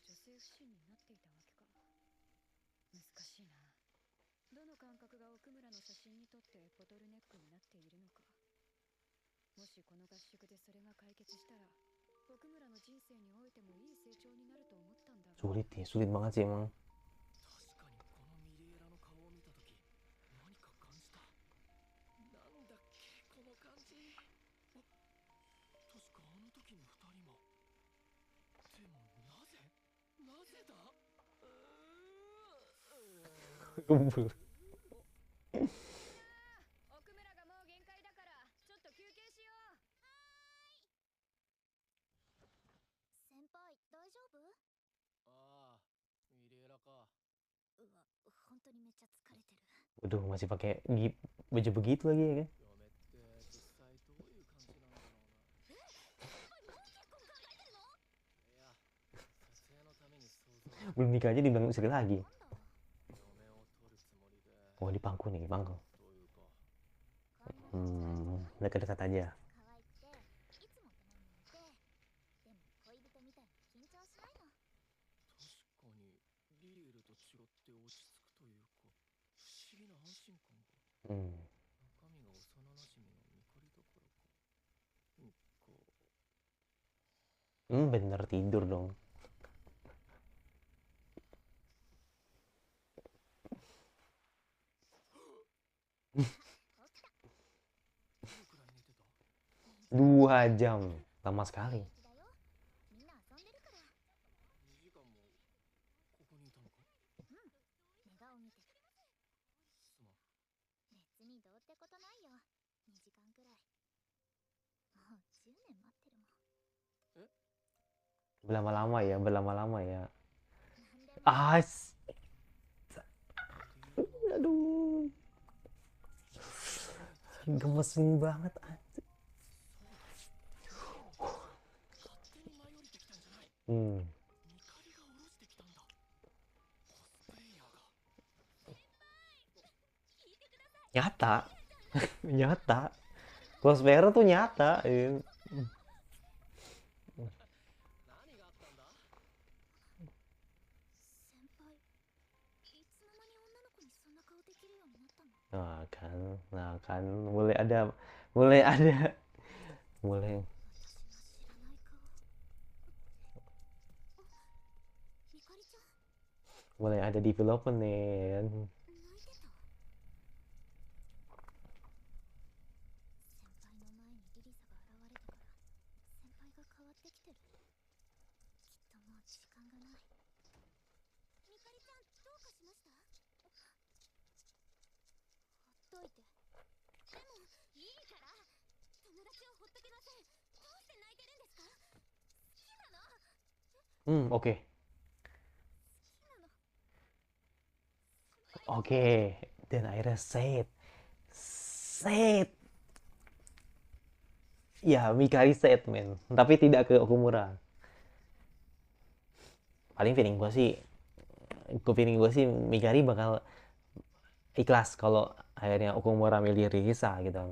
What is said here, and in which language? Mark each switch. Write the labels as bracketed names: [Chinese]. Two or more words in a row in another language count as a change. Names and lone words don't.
[Japanese] 性不信になっていたわけか。難しいな。どの感覚が奥村の写真にとってボトルネックになっているのか。もしこの合宿でそれが解決したら、奥村の人生においてもいい成長になると思ったんだが。 [Indonesian] Sulit ya, sulit banget sih emang. [Japanese] 確かにこのミリエラの顔を見たとき何か感じた。なんだっけこの感じ。あ、確かあの時の二人も。でもなぜだ。 [Indonesian] Gembul. [Japanese] 奥村がもう限界だからちょっと休憩しよう。先輩大丈夫？ああ、ミリエラか。うわ、本当にめっちゃ疲れてる。 [Indonesian] Waduh, masih pakai baju begitu lagi ya kan? [Japanese] 嫁って実際どういう感じなんだろうな。いや、撮影のために想像。 [Indonesian] Belum nikah aja dibilang istri lagi. [Japanese] 嫁を取るつもりで。 [Indonesian] Oh, di pangku nih, pangku. [Japanese] どういうか。 [Indonesian] Dekat-dekat aja. [Japanese] 可愛くていつもってないので、でも恋人みたいに緊張しないの。確かにリリエルと違って落ち着くというか、不思議な安心感が。 Hmm. 中身が幼馴染のミカリだからか。 [Indonesian] Bener tidur dong. [Japanese] どのくらい寝てた？ [Indonesian] 2 jam. Lama sekali. [Japanese] だよ。みんな遊んでるから。 2時間もここにいたのか？寝顔見てる。すまん。別にどうってことないよ。2時間くらい。もう10年待ってるもん。 [Indonesian] Berlama-lama ya, berlama-lama ya. [Japanese] なんでも [Indonesian] Aduh. Gemesin banget anjir. [Japanese] 勝手に舞い降りてきたんじゃない。 Hmm. ミカリが下ろしてきたんだ。コスプレイヤーが。 [Indonesian] Nyata. Nyata. Cosplayer tuh nyata. [Japanese] 何があったんだ？先輩、いつの間に女の子にそんな顔できるようになったの？ [Indonesian] Nah kan, mulai ada, mulai [Japanese] 私が知らない顔。みかりちゃん、 [Indonesian] mulai ada development nih kan. [Japanese] 泣いてた？先輩の前にリリサが現れてから、先輩が変わってきてる。きっともう時間がない。みかりちゃん、どうかしました？ほっといて。でも、いいから。友達をほっとけません。どうして泣いてるんですか？好きなの？ [Indonesian] Oke. [Japanese] 好きなの。 [Indonesian] Oke. Dan akhirnya set. Ya, Mikari set, men. Tapi tidak ke Okumura. Paling feeling gue sih Mikari bakal ikhlas kalau akhirnya Okumura milih Risa gitu.